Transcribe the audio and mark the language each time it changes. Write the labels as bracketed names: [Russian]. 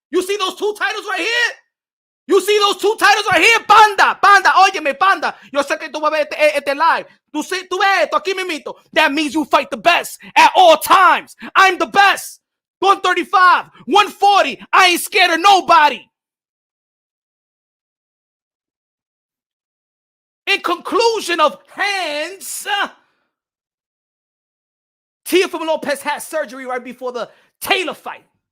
[English] You see those two titles right here? You see those two titles right here? [Spanish] Panda, óyeme, Panda. Yo sé que tú vas a ver este live. Tú ves esto aquí mismito. [English] That means you fight the best at all times. I'm the best. 135, 140. I ain't scared of nobody. In conclusion of hands, Teofimo Lopez had surgery right before the Taylor fight.